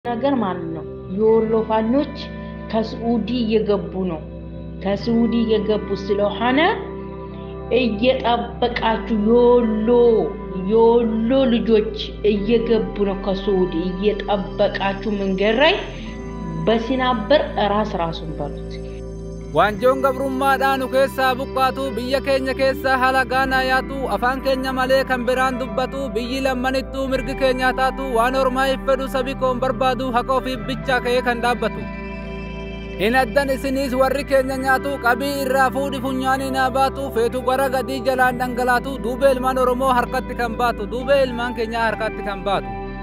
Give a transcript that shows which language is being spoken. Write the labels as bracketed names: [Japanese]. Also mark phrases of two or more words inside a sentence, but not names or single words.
[Amharic] ነገር ማለት ነው የወሎ ፋኖች ከሳዑዲ እየገቡ ነው ከሳዑዲ እየገቡ ስለሆነ እየጠበቃችሁ የወሎ ልጆች እየገቡ ነው ከሳዑዲ እየጠበቃችሁ መንገድ ላይ በሲናበር ራሱን ባሉት [Oromo] Wanjoon gabrummaadhaan keessaa buqqaatu biyya keenya keessaa halagaan ayaatu afaan keenya malee kan biraan dubbatu biyyi lammanittuu mirgi keenya taatu waan ormaa fedhu sabi koon barbaadu haqa ofii bichaa ka'ee kan dhaabbatu. Hin addan isinis warri keenya nyaatu qabii irraa fuudhi funyaanii naa baatu feetu gara gadii jalaan dhangalaatu duubee ilmaan Oromoo harkatti kan baatu duubee ilmaan keenyaa harkatti kan baatu.